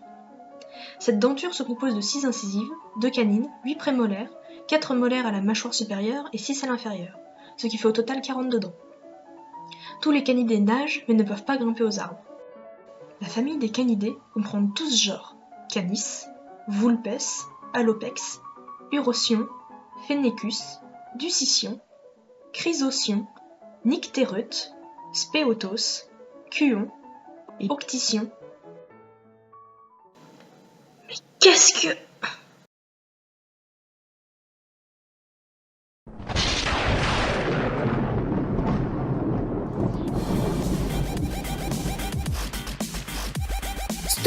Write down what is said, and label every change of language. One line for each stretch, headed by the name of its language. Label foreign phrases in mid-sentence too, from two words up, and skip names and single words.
French: Cette denture se compose de 6 incisives, 2 canines, 8 prémolaires, 4 molaires à la mâchoire supérieure et 6 à l'inférieure, ce qui fait au total 42 dents. Tous les canidés nagent mais ne peuvent pas grimper aux arbres. La famille des canidés comprend 12 genres: Canis, Vulpes, Alopex, Urocion, Phenecus, Ducition, Chrysocion, Nyctéreute, Spéotos, Cuon et Octicion. Mais qu'est-ce que... Stop!